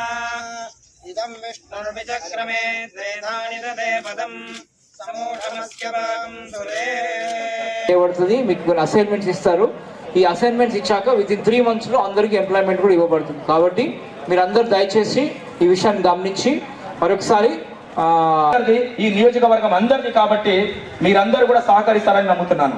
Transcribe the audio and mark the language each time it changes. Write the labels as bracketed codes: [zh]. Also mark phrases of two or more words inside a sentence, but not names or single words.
[sa] इदं विष्णुर्विचक्रमे त्रेधानि ददे पदं समूढमस्य भागं सुरे [te] పడుతుంది. మీకు అసైన్మెంట్స్ ఇస్తారు. ఈ అసైన్మెంట్స్ ఇచ్చాక [en] within 3 months [te] లో అందరికీ ఎంప్లాయ్మెంట్ కూడా ఇవ్వబడుతుంది. కాబట్టి మీరందరూ దయచేసి ఈ విషయాన్ని గమనించి మరొకసారి ఈ నియోజకవర్గం అందరిది కాబట్టి మీరందరూ కూడా సహకరిస్తారని నమ్ముతున్నాను.